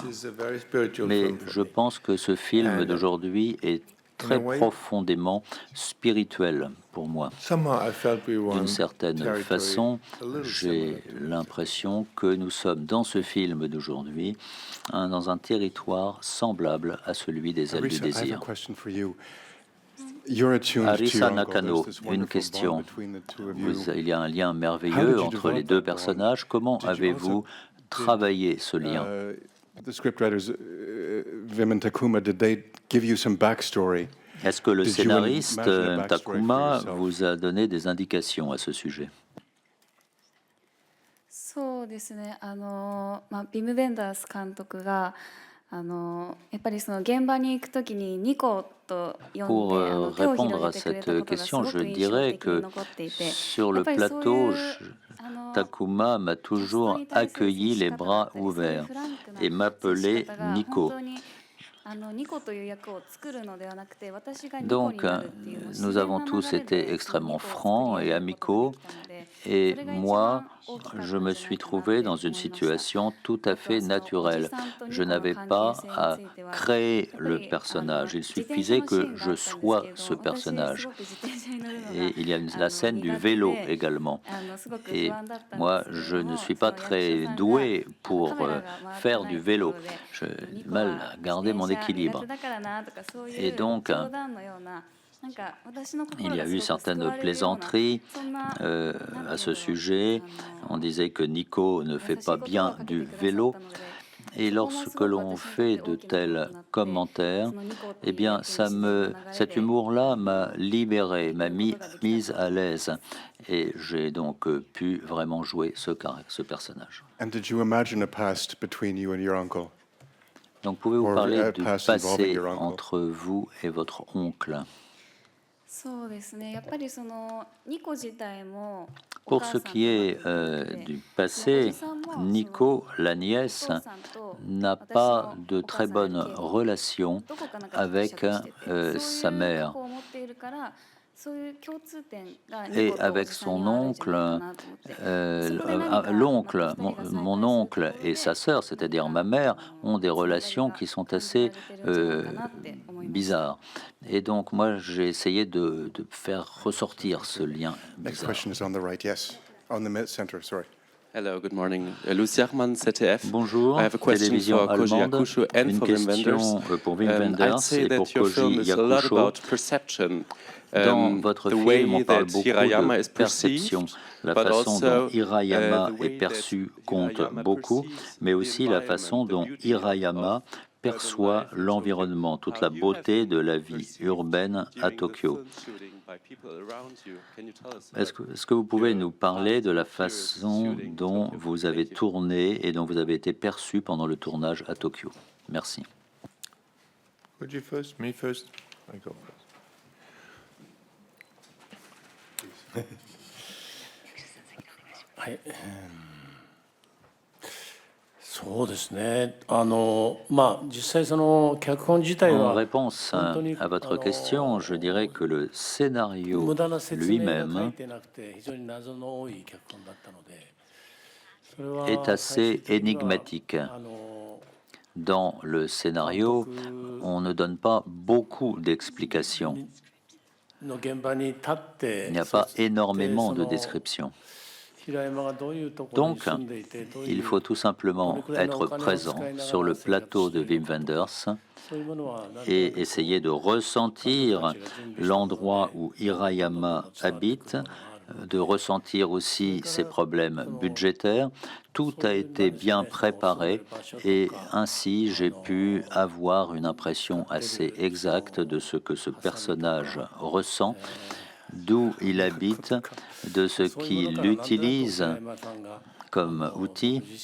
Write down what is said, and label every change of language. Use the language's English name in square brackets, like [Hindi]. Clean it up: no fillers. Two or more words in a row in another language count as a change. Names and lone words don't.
[French] Mais je pense que ce film d'aujourd'hui est très profondément spirituel pour moi. D'une certaine façon, j'ai l'impression que nous sommes dans ce film d'aujourd'hui, dans un territoire semblable à celui des ailes du [English] Arisa, I have a [French] désir. [English] question for you. You're attuned to Arisa your uncle. Nakano, There's this [French] une [English] wonderful [French] question. [English] bond between the two of you. [French] Il y a un lien [English] How [French] merveilleux [English] did you [French] entre les [English] develop [French] deux [English] that bond? [French] personnages. Comment [English] Did you [French] avez-vous travaillé ce lien? [English] The scriptwriters, Vim and Takuma, did they give you some backstory? [French] Est-ce que le [English] Did you [French] scénariste [English] imagine a backstory for [French] Takuma [English] yourself? [French] vous a donné des indications à ce sujet? [Japanese] そうですね。ビム・ベンダース監督がやっぱりその現場に行くときにニコと呼ん [French] Pour [Japanese] で手を [French] répondre [Japanese] 広 [French] à [Japanese] げてくれ [French] cette [Japanese] たことがす [French] question, [Japanese] ご [French] je [Japanese] く印象 [French] dirais [Japanese] 的に [French] que [Japanese] 残っていて [French] sur [Japanese] や [French] le [Japanese] っぱりそうい [French] plateau, [Japanese] う [French] Takuma m'a [Japanese] キャスト [French] toujours [Japanese] に対する接 [French] accueilli [Japanese] し [French] les [Japanese] 方だっ [French] bras [Japanese] たりそういう [French] ouverts [Japanese] フランクな [French] et [Japanese] 接し [French] m'appelait [Japanese] 方が本 [French] Nico. [Japanese] 当にニコという役を作るのではなくて私がニコに [French] Donc, [Japanese] なるっていうもう自 [French] nous [Japanese] 然 [French] avons [Japanese] な [French] tous [Japanese] 流れ [French] été [Japanese] でそのニ [French] extrêmement [Japanese] コを作り [French] francs [Japanese] 上 [French] et [Japanese] げることが [French] amicaux. [Japanese] できたので [French] Et [Japanese] それが一 [French] moi, [Japanese] 番大きかったん [French] je [Japanese] じゃ [French] me [Japanese] ない [French] suis [Japanese] かなっ [French] trouvé [Japanese] て [French] dans [Japanese] 思 [French] une [Japanese] いました [French] situation tout [Japanese] あ [French] à [Japanese] と [French] fait [Japanese] はそのおじ [French] naturelle. [Japanese] さんとニ [French] Je [Japanese] コの [French] n'avais [Japanese] 関係 [French] pas [Japanese] 性に [French] à [Japanese] ついては [French] créer [Japanese] やっぱ [French] le [Japanese] り [French] personnage. Il [Japanese] 自転車 [French] suffisait [Japanese] のシー [French] que [Japanese] ンがあ [French] je [Japanese] ったんです [French] sois [Japanese] けれ [French] ce [Japanese] ど私す [French] personnage. [Japanese] ごく自転車に乗るのが [French] Et il y a la scène du [Japanese] 苦手 [French] vélo [Japanese] で [French] également. [Japanese] すごく [French] Et [Japanese] 不安だったん [French] moi, [Japanese] ですけ [French] je [Japanese] れど [French] ne [Japanese] も [French] suis [Japanese] そ [French] pas [Japanese] の役 [French] très [Japanese] 者さんが [French] doué [Japanese] カ [French] pour [Japanese] メラが回って [French] faire [Japanese] な [French] du [Japanese] いとこ [French] vélo. [Japanese] ろで [French] J'ai [Japanese] ニ [French] du [Japanese] コ [French] mal [Japanese] は [French] à [Japanese] 自 [French] garder [Japanese] 転 [French] mon [Japanese] 車苦 [French] équilibre. [Japanese] 手だからなとかそうい [French] Et [Japanese] う [French] donc, [Japanese] 冗談のようななんか私の [French] il [Japanese] 心 [French] y [Japanese] が [French] a [Japanese] す [French] eu [Japanese] ごく救 [French] certaines [Japanese] われるような [French] plaisanteries [Japanese] そんななんて [French] à [Japanese] い [French] ce [Japanese] うんだろう [French] sujet. On disait que Nico ne [Japanese] 優 [French] fait [Japanese] し [French] pas [Japanese] い言葉を [French] bien [Japanese] かけ [French] du [Japanese] てくださっ [French] vélo. [Japanese] たので [French] Et [Japanese] そこもす [French] lorsque [Japanese] ごく [French] l'on [Japanese] 私にとっ [French] fait [Japanese] て [French] de [Japanese] 大きなことに [French] tels [Japanese] なって [French] commentaires, [Japanese] そのニコってい [French] eh [Japanese] う [French] bien, [Japanese] 役に自然な流れ [French] cet [Japanese] で [French] humour-là m'a libéré, [Japanese] 行 [French] m'a [Japanese] くことができた [French] mise [Japanese] と [French] à [Japanese] 思いま [French] l'aise. [Japanese] す。 [French] Et j'ai donc pu vraiment jouer ce personnage. [English] And did you imagine a past between you and your uncle? [French] Donc, pouvez-vous [English] Or [French] parler [English] a [French] du [English] past involving [French] passé [English] your uncle? [French] entre vous et votre oncle? [Japanese] そうですね。やっぱりそのニコ自体もお [French] Pour [Japanese] 母 [French] ce [Japanese] さんと [French] qui est [Japanese] 仲良くて [French] du [Japanese] そのお [French] passé, [Japanese] じさんもその [French] Nico, la [Japanese] お [French] nièce, [Japanese] 父さんと [French] n'a [Japanese] 私 [French] pas [Japanese] の [French] de [Japanese] お母 [French] très [Japanese] さんより [French] bonne [Japanese] 敬語 [French] relation [Japanese] どこかなんかギクシャ [French] avec [Japanese] クしてて、そ [French] sa [Japanese] ういう [French] mère. [Japanese] 過去を持っているからそういう共通点がニ [French] Et [Japanese] コとお [French] avec [Japanese] じさん [French] son [Japanese] にはあるんじゃ [French] oncle, [Japanese] ないかなと思って、そこで何か [French] l'oncle, [Japanese] また二人が再会するとこ [French] mon [Japanese] ろ [French] oncle [Japanese] で [French] et sa sœur, c'est-à-dire ma mère, ont des relations qui sont assez bizarres. Et donc moi, j'ai essayé de faire ressortir ce lien [English] Next [French] bizarre. [English] question is on the right, yes. On the center, sorry. Hello, good morning. Lucy Achman, ZDF. [French] Bonjour, [English] I have a question [French] télévision [English] for Koji [French] allemande. [English] Yakusho and [French] Une [English] for Wim Wenders. [French] question pour Wim [English] I'd [French] Wenders [English] say [French] et pour [English] that your film [French] Koji [English] is a lot [French] Yakusho. [English] about perception. [French] Dans votre [English] The [French] film, [English] way [French] on parle [English] that [French] beaucoup [English] Hirayama [French] de [English] is [French] perception. [English] perceived, [French] La [English] but [French] façon dont [English] also [French] Hirayama [English] the [French] est [English] way [French] perçu [English] that [French] compte [English] Hirayama [French] beaucoup, [English] perceives [French] mais [English] the [French] aussi la façon [English] environment, [French] dont [English] the beauty [French] Hirayama [English] of [French] perçoit [English] urban life in [French] l'environnement, [English] Tokyo. [French] toute [English] How [French] la [English] you have [French] beauté [English] been [French] de la vie [English] perceived [French] urbaine à [English] during the [French] Tokyo. [English] film shooting by people around you. Can you tell us [French] Est-ce que vous pouvez nous parler de la façon dont vous avez tourné et dont vous avez été perçu pendant le tournage à Tokyo? Merci. [English] Would you first? Me first? I go first. [Japanese] はい、そうですね。まあ実際その脚本自体 [French] En [Japanese] は [French] réponse [Japanese] 本当に [French] à votre question, je dirais que le scénario [Japanese] 無駄な説明が書い [French] lui-même [Japanese] てなくて非常に謎の多い脚本だったので、それは [French] est assez [Japanese] 最終的には [French] énigmatique. Dans le scénario, on ne donne pas beaucoup d'explications. [Japanese] の現場に立って、 [French] Il n'y a pas [Japanese] そして [French] énormément [Japanese] そ [French] de [Japanese] の [French] descriptions. [Japanese] 平山がどういうところに [French] Donc, [Japanese] 住んでいて、どういう [French] il faut tout simplement être présent sur le plateau de Wim Wenders [Japanese] そういうものは何となく [French] et essayer de ressentir l'endroit où Hirayama habite, de ressentir aussi ses problèmes budgétaires. Tout a été bien préparé et ainsi j'ai pu avoir une impression assez exacte de ce que ce personnage ressent, d'où il habite, de ce qu'il utilise comme outil.